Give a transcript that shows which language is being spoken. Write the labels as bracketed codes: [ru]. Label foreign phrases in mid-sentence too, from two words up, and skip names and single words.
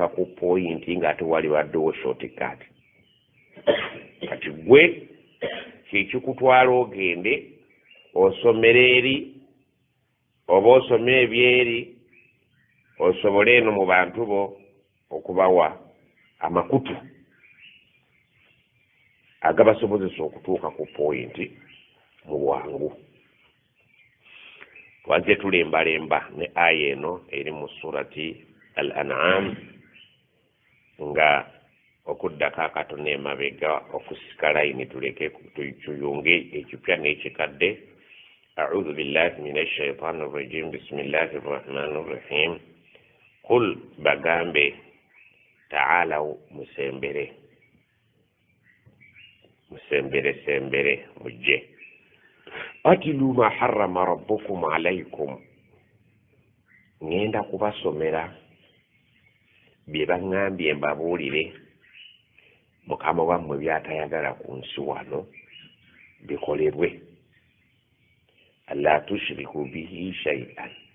[lg] ku poyinti nga tewali baddewo shortcut kati gwe kyekikutwala ogende osomera eri oba osome ebyeri osobole eno mu bantu bo okubawa amakutu agabasobozesa okutuuka ku poyinti mu bwangu. Twaze tulembalemba ne aya eno eri mu surati al-An'am nga okuddako akatone emabega okusikala ini tuleke tuyunge ekipya n'ekikadde. [ar] أعوذ بالله من الشيطان الرجيم. بسم الله الرحمن الرحيم. [lg] Qul bagambe ta'alaw musembere mujje [ar] أتل ما حرم ربكم عليكم [lg] ngenda kubasomera bye baŋŋambye mbabuulire mukama wammwe byatayagala ku nsi wano bikolerwe [ar] ألا تشركوا به شيئا